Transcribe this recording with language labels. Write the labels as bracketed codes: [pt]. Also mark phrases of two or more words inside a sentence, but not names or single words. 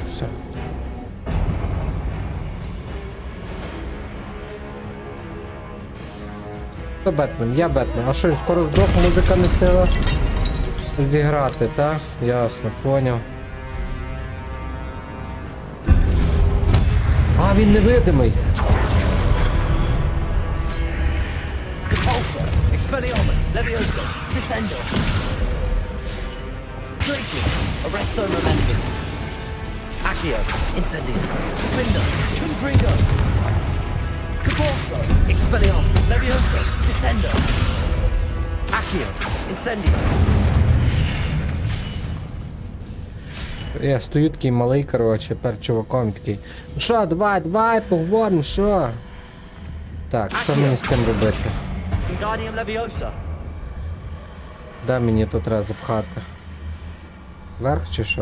[uk] Все. Хто Бетмен? Я Бетмен. А що, скоро здох, музика не сняла? Зіграти, так? Ясно, поняв. А, він невидимий. [la] Expelliarmus, Leviosa, Descendo. Glacius, Arresto Momentum. Accio, Incendio. Findo, Confringo. Capulso, Expelliarmus, Leviosa, Descendo. Accio, Incendio. [uk] Я стою такий малий, коротше, перед чуваком такий. Ну що, давай, поговоримо, що? Так, що мені з тим робити? Де мені тут треба запхати? Вверх чи що?